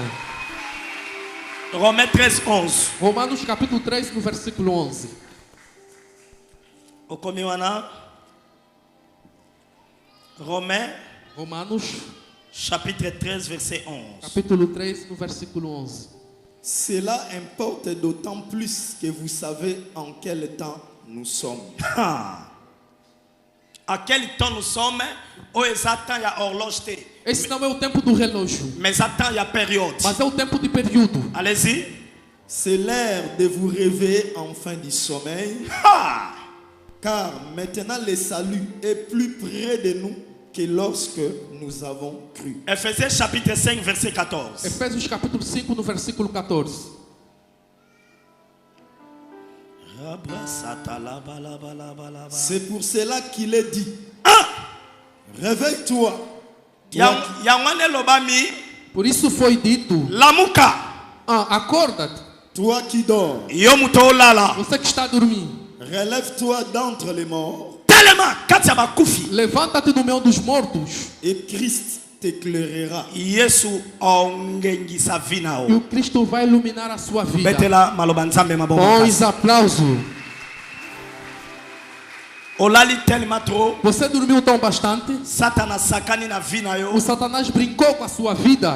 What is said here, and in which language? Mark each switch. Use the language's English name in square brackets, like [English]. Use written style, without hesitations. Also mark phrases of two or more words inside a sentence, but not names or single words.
[French] Romains 13, 11. [Portuguese] Romanos capítulo 13, no versículo 11. [French] Romains [Portuguese] Romanos [French] Chapitre 13, verset 11. [Portuguese] Capítulo 13, no versículo 11. [French] Cela importe d'autant plus que vous savez en quel temps nous sommes. À quel temps nous sommes? Il y a horloge. [Portuguese] Esse não é o tempo do relógio. [French] Mais attends, il y a période. [Portuguese] Mas é o tempo de período. [French] Allez-y. C'est l'heure de vous réveiller enfin du sommeil. Car maintenant le salut est plus près de nous que lorsque nous avons cru. Ephésiens chapitre 5 verset 14. [Portuguese] Efésios capítulo 5 no versículo 14. [French] C'est pour cela qu'il est dit. Réveille-toi. [Portuguese] Por isso foi dito. Lamuka. Acorda-te. [French] Toi qui dors. [Portuguese] Você que está dormindo. [French] Relève-toi d'entre les morts. [Portuguese] Levanta-te do meio dos mortos. [French] Et Christ t'éclairera. [Portuguese] E o Cristo vai iluminar a sua vida. Bons aplausos. Você dormiu tão bastante. O Satanás brincou com a sua vida.